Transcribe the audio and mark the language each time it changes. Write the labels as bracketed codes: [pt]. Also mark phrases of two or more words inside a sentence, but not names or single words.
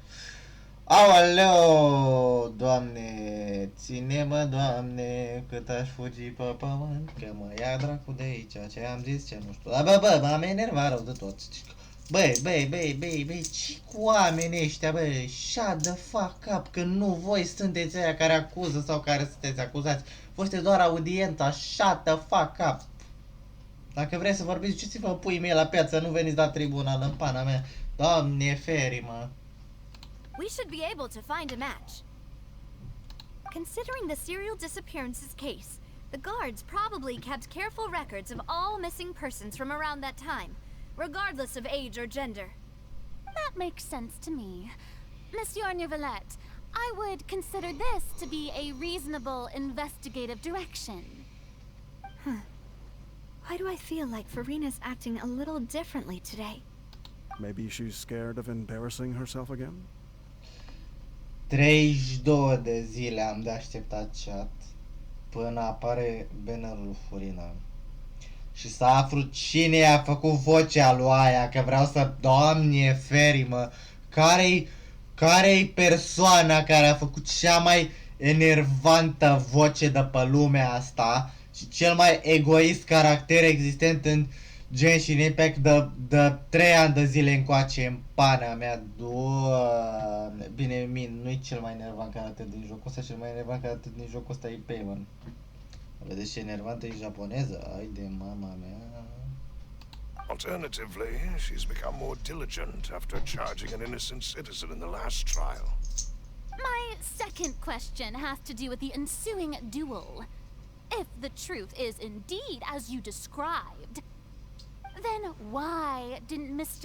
[ro] Aoleo, Doamne, ține-mă, Doamne, cât aș fugi pe pământ, că mă ia dracu de aici, ce am zis, ce nu știu. Bă, m-am enervat rău de tot. Băi, ce cu oamenii ăștia, băi, [en] shut the fuck up, [ro] că nu voi sunteți aia care acuză sau care sunteți acuzați. Voi sunteți doar audienta, [en] shut the fuck up. [ro] Dacă vreți să vorbiți, duceți-vă puii mei la piață, nu veniți la tribunal în pana mea. Doamne ferii-mă. [en] We should be able to find a match. Considering the serial disappearances case, the guards probably kept careful records of all missing persons from around that time, regardless of age or gender. That makes sense to me. Monsieur Neuvillette, I would consider this to be a reasonable investigative direction. Why do I feel like Farina's acting a little differently today? Maybe she's scared of embarrassing herself again? [ro] 32 de zile am de așteptat chat până apare bannerul Furina și să aflu cine a făcut vocea lui aia, că vreau să... Doamne ferii-mă, care-i persoana care a făcut cea mai enervantă voce de pe lumea asta și cel mai egoist caracter existent în Genshin Impact de 3 ani de zile încoace în pana mea. Doamne. Bine, nu-i cel mai enervant caracter din jocul ăsta, cel mai enervant caracter din jocul ăsta e Payman. Vedeți ce enervantă e japoneză? Ai de mama mea. [en] Alternatively, she's become more diligent after charging an innocent citizen in the last trial. My second question has to do with the ensuing duel. If the truth is indeed as you described, then why didn't Mr.